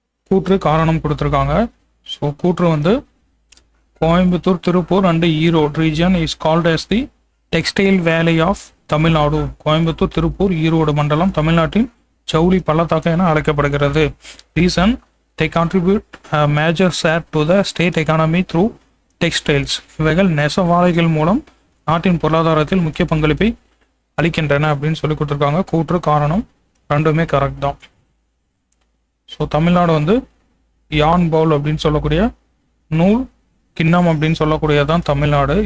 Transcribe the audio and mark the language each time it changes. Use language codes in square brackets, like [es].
[ta] கூற்று காரணம் கொடுத்துருக்காங்க. [en] So கூற்று வந்து Coimbatore, Tiruppur and Erode region is called as the textile valley of Tamil Nadu. [ta] கோயம்புத்தூர், திருப்பூர், ஈரோடு மண்டலம் தமிழ்நாட்டின் ஜவுளி பள்ளத்தாக்கு என அழைக்கப்படுகிறது. [en] Reason, they contribute a major share to the state economy through textiles. [ta] இவைகள் நெசவாலைகள் மூலம் நாட்டின் பொருளாதாரத்தில் முக்கிய பங்களிப்பை அளிக்கின்றன அப்படின்னு சொல்லி கொடுத்துருக்காங்க. கூற்று காரணம் ரெண்டுமே கரெக்ட் தான். ஸோ தமிழ்நாடு வந்து யான் பவுல் அப்படின்னு சொல்லக்கூடிய நூல் கிண்ணம் அப்படின்னு சொல்லக்கூடியதான் தமிழ்நாடு.